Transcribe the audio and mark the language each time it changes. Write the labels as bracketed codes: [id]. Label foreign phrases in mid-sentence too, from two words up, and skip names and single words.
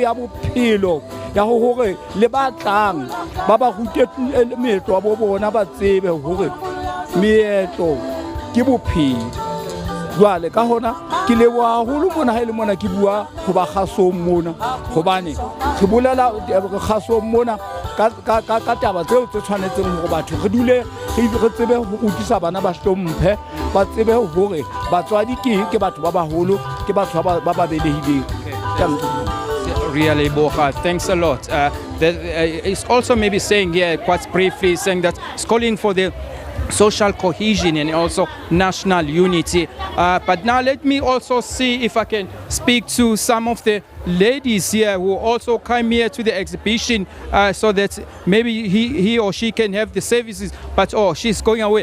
[st] ya bophelo ya hore le ba tlang ba rute meetlo wa bo bona ba tsebe hore meetlo ke bophelo jwale ka hona ke leboha haholo mona ha ile mona ke bua go ba gasong mona hobane re bolela gasong mona ka taba tseo tse tshwanetseng hore batho re dule re tsebe ho utlisa bana ba hlomphe ba tsebe hore batswadi ke batho ba baholo ke batho ba belehileng. [en] Really, Boha, thanks a lot. It's also maybe saying here, quite briefly, saying that it's calling for the social cohesion and also national unity. But now let me also see if I can speak to some of the ladies here who also came here to the exhibition so that maybe he or she can have the services, but she's going away.